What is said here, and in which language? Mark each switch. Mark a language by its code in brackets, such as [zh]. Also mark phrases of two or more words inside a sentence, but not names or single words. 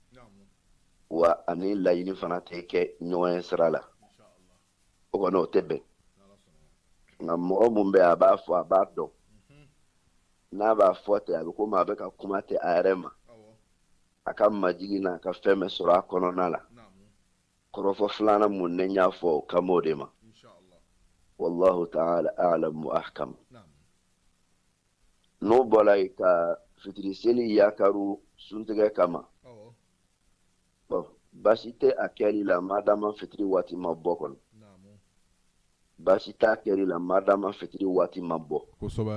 [bm] wa ani laɲini fana tɛ kɛ ɲɔgɔn ye sira la o kɔni o tɛ bɛn nka mɔgɔ mun bɛ a b'a fɔ a b'a dɔn n'a b'a fɔ ten a bɛ komi a bɛ ka kuma tɛ a yɛrɛ ma a ka majigi n'a ka fɛn bɛ sɔrɔ a kɔnɔna la kɔrɔfɔ filanan mun ne y'a fɔ o kama o de ma [ar] والله تعالى أعلم وأحكم [bm] n'o bɔra yen ka fitiri seli yakaru suntigɛ kama baasi tɛ a kɛli la madama fitiri waati ma bɔ kɔnɔ baasi t'a kɛli la madama fitiri waati ma bɔ kosɛbɛ